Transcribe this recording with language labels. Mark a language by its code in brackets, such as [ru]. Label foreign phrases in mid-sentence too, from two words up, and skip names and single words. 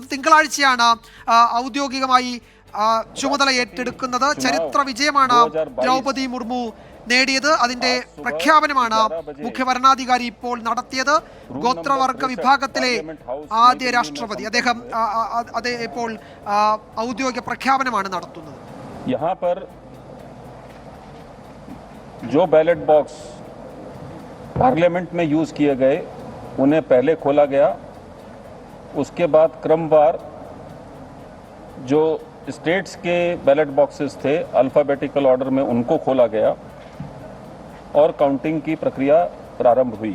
[ml] തിങ്കളാഴ്ചയാണ് ഔദ്യോഗികമായി ചുമതല ഏറ്റെടുക്കുന്നത്. ചരിത്ര വിജയമാണ് ദ്രൗപദി മുർമു നേടിയത്. അതിന്റെ പ്രഖ്യാപനമാണ് മുഖ്യ വരണാധികാരി ഇപ്പോൾ നടത്തിയത്. ഗോത്രവർഗ വിഭാഗത്തിലെ ആദ്യ രാഷ്ട്രപതി അദ്ദേഹം ഇപ്പോൾ ഔദ്യോഗിക പ്രഖ്യാപനമാണ് നടത്തുന്നത്. [hi] जो [en] ballot box parliament [hi] में यूज़ किए गए उन्हें पहले खोला गया, उसके बाद क्रमवार जो स्टेट्स के [en] ballot boxes [hi] थे [en] alphabetical order [hi] में उनको खोला गया और काउंटिंग की प्रक्रिया प्रारंभ हुई.